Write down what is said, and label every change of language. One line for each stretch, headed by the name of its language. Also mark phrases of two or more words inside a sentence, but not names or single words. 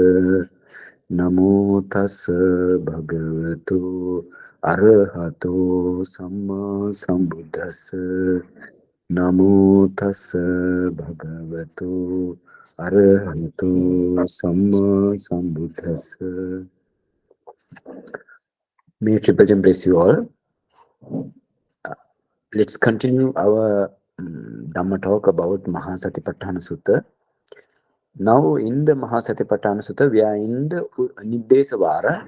Pali: Namo tassa bhagavato arahato samma sambuddhassa. Namo tassa bhagavato arahato samma sambuddhassa.
English: May Triple Gem bless you all. Let's continue our Dhamma talk about Mahasatipatthana Sutta. Now, in the Mahasatipatthana Sutta, we are in the Niddesavara.